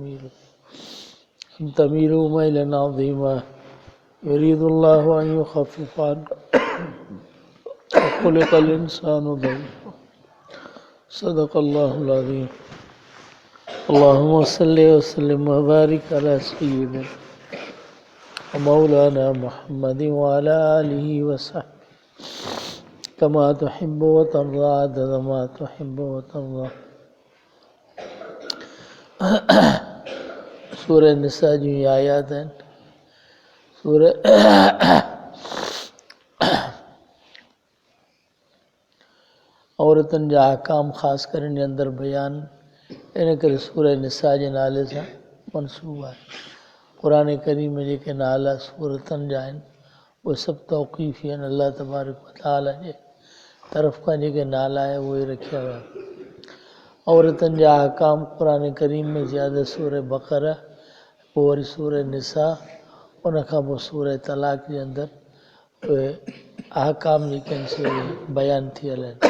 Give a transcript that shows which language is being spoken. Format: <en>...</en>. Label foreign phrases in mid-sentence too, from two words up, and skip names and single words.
<ar>تميلوا ميلا عظيما يريد الله أن يخفف عنكم وخلق الإنسان ضعيفا صدق الله العظيم. اللهم صل وسلم وبارك على سيدنا مولانا محمد وعلى آله وصحبه كما تحب وترضى عدد ما تحب وترضى.</ar> <sd>सूरह निसा जी आयात हैं। सूरह औरतन जा अहकाम ख़ासि करे इन अंदरि बयान इन करे सूरह निसा जे नाले सां मनसूब आहे। क़ुरान करीम में जेके नाला सूरतनि जा आहिनि उहे सभु तौक़ीफ़ी आहिनि। अल्लाह तबारक व तआला जे तरफ़ खां जेके नाला आहे उहे रखिया विया। औरतनि जा अहकाम क़ुरान करीम में ज़्यादा सूरह बक़रा, पोइ वरी सूरह निसा, उन खां पोइ सूरह तलाक़ जे अंदरि उहे अहकाम जेके आहिनि से बयान थियल आहिनि।</sd>